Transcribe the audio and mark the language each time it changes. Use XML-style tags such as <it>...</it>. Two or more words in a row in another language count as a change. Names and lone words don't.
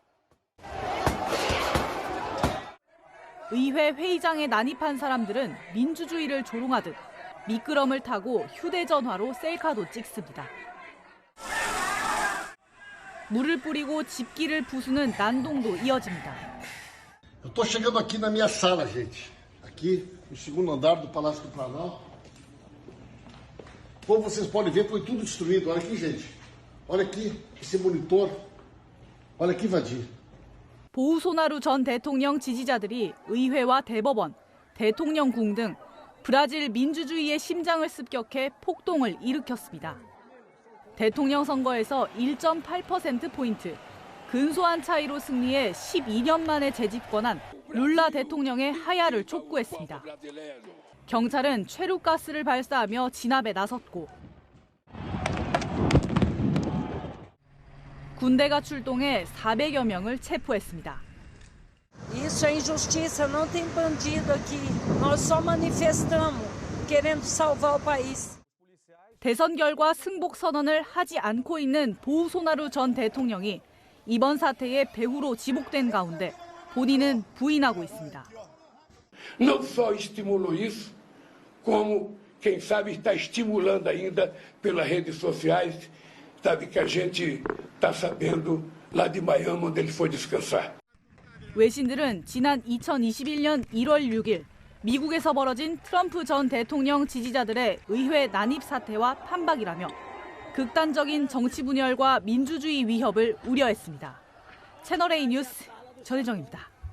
<ko>의회 회의장에 난입한 사람들은 민주주의를 조롱하듯 미끄럼을 타고 휴대전화로 셀카도 찍습니다. 물을 뿌리고 집기를 부수는 난동도 이어집니다.</ko> <pt>Eu estou chegando aqui na minha sala, gente. Aqui no segundo andar do Palácio do Planalto. Como vocês podem ver, foi tudo destruído. Olha aqui, gente. Olha aqui, esse monitor. Olha que vadio.</pt> <ko>보우소나루 전 대통령 지지자들이 의회와 대법원, 대통령궁 등 브라질 민주주의의 심장을 습격해 폭동을 일으켰습니다. 대통령 선거에서 1.8%포인트, 근소한 차이로 승리해 12년 만에 재집권한 룰라 대통령의 하야를 촉구했습니다. 경찰은 최루가스를 발사하며 진압에 나섰고 군대가 출동해 400여 명을 체포했습니다.</ko> <pt>Isso é injustiça, não tem bandido aqui. Nós só manifestamos, querendo salvar o país.</pt> <ko>대선 결과 승복 선언을 하지 않고 있는 보우소나루 전 대통령이 이번 사태의 배후로 지목된 가운데 본인은 부인하고 있습니다.</ko> <pt>Não só estimulou isso, como, quem sabe, está estimulando ainda pelas redes sociais, sabe que a gente está sabendo lá de Miami onde ele foi descansar.</pt> <ko>외신들은 지난 2021년 1월 6일 미국에서 벌어진 트럼프 전 대통령 지지자들의 의회 난입 사태와 판박이라며 극단적인 정치 분열과 민주주의 위협을 우려했습니다. 채널A 뉴스 전혜정입니다.</ko>